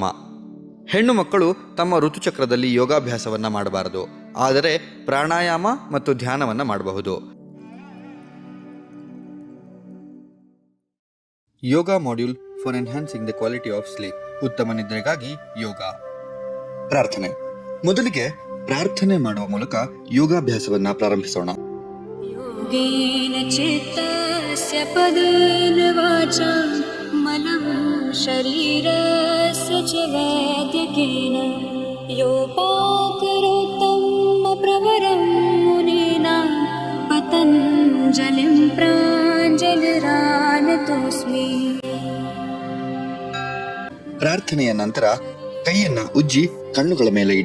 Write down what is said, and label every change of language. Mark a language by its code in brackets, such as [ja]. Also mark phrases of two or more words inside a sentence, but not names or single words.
[kn] ಹೆಣ್ಣು ಮಕ್ಕಳು ತಮ್ಮ ಋತುಚಕ್ರದಲ್ಲಿ ಯೋಗಾಭ್ಯಾಸವನ್ನು ಮಾಡಬಾರದು, ಆದರೆ ಪ್ರಾಣಾಯಾಮ ಮತ್ತು ಧ್ಯಾನವನ್ನು ಮಾಡಬಹುದು. [en] Yoga module for enhancing the quality of sleep. [kn] ಉತ್ತಮ ನಿದ್ರೆಗಾಗಿ ಯೋಗ. ಪ್ರಾರ್ಥನೆ: ಮೊದಲಿಗೆ ಪ್ರಾರ್ಥನೆ ಮಾಡುವ ಮೂಲಕ ಯೋಗಾಭ್ಯಾಸವನ್ನ ಪ್ರಾರಂಭಿಸೋಣ. [sa] ಯೋಗೇನ ಚಿತ್ತಸ್ಯ ಪದೇನ ವಾಚಾ ಮಲಂ ಶರೀರಸ್ಯ ಚ ವೈದ್ಯಕೇನ ಯೋಪಾಕರೋತ್ತಮ ಪ್ರವರಂ ಮುನೀನಾಂ ಪತಂಜಲಿಂ ಪ್ರಾಂಜಲಿರಾನತೋಸ್ಮಿ. [kn] ಪ್ರಾರ್ಥನೆಯ ನಂತರ ಕೈಯನ್ನ ಉಜ್ಜಿ ಕಣ್ಣುಗಳ ಮೇಲೆ ಇಡಿ.